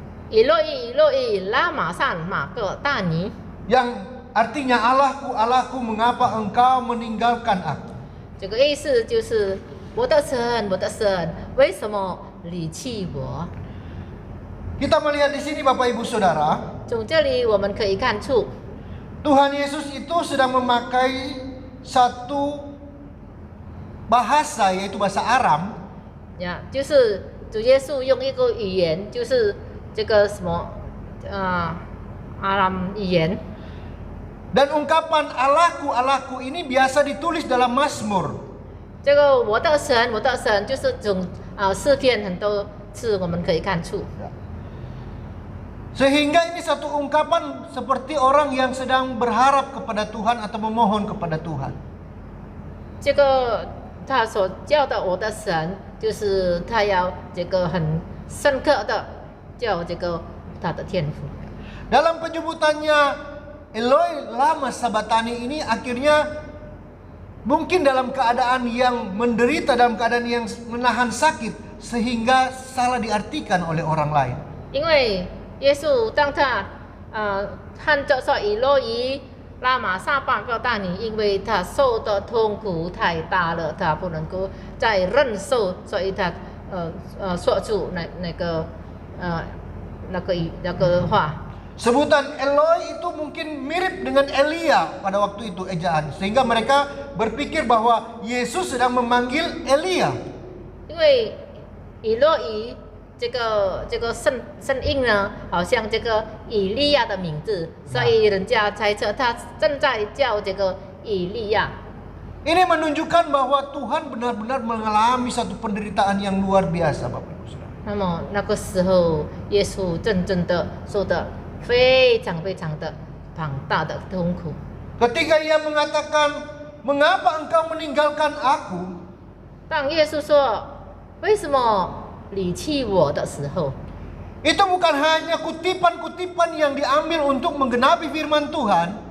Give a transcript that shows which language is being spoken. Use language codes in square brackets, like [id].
[zh] 以洛伊，以洛伊，拉玛善马各大尼， [id] Yang artinya Allahku Allahku mengapa engkau meninggalkan aku. [zh] 这个意思就是我的神，我的神，为什么离弃我？ [id] Kita melihat di sini Bapak Ibu Saudara, [zh] 从这里我们可以看出， [id] Tuhan Yesus itu sedang memakai satu bahasa yaitu bahasa Aram [zh] 呀，就是主耶稣用一个语言，就是这个什么阿拉姆语言。 [id] dan ungkapan Allahku Allahku ini biasa ditulis dalam Mazmur. [zh] 这个我的神，我的神，就是从诗篇很多次我们可以看出。 [id] Sehingga ini satu ungkapan seperti orang yang sedang berharap kepada Tuhan atau memohon kepada Tuhan. [zh] 这个他所叫的我的神，就是他要这个很深刻的叫这个他的天赋。 [id] Dalam penyebutannya Eloi lama sabachthani ini akhirnya mungkin dalam keadaan yang menderita, dalam keadaan yang menahan sakit sehingga salah diartikan oleh orang lain. [zh] 因为耶稣当他喊着说以洛伊拉玛撒巴各大尼，因为他受的痛苦太大了，他不能够再忍受，所以他说出那个话。 [id] Sebutan Eloi itu mungkin mirip dengan Elia pada waktu itu ejaan, sehingga mereka berpikir bahwa Yesus sedang memanggil Elia. [zh] 因为以洛伊这个声音呢，好像这个以利亚的名字，所以人家猜测他正在叫这个以利亚。 [id] Ini menunjukkan bahwa Tuhan benar-benar mengalami satu penderitaan yang luar biasa, Bapak Ibu Saudara. [zh] 那么那个时候，耶稣真正的受的非常非常的庞大的痛苦。 [id] Ketika ia mengatakan, "Mengapa engkau meninggalkan aku?" [zh] 当耶稣说为什么离弃我的时候， [id] Itu bukan hanya kutipan-kutipan yang diambil untuk menggenapi firman Tuhan,